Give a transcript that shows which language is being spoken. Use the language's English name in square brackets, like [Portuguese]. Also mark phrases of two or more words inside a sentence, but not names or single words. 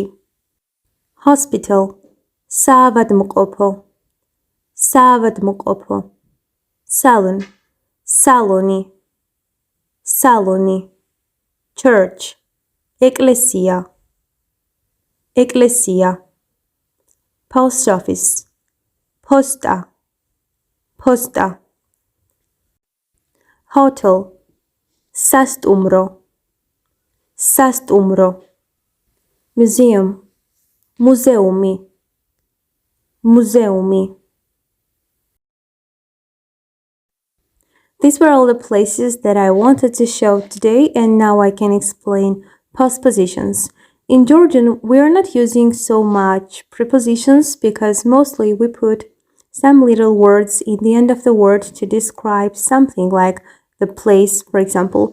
[Georgian] Hospital, საავადმყოფო, საავადმყოფო. Salon, სალონი, სალონი. Church, ეკლესია, ეკლესია. [English] Post office, [Georgian] ფოსტა, ფოსტა. Hotel, სასტუმრო, სასტუმრო. Museum, მუზეუმი, მუზეუმი. [English] These were all the places that I wanted to show today, and now I can explain postpositions. In Georgian, we are not using so much prepositions because mostly we put some little words in the end of the word to describe something like the place, for example.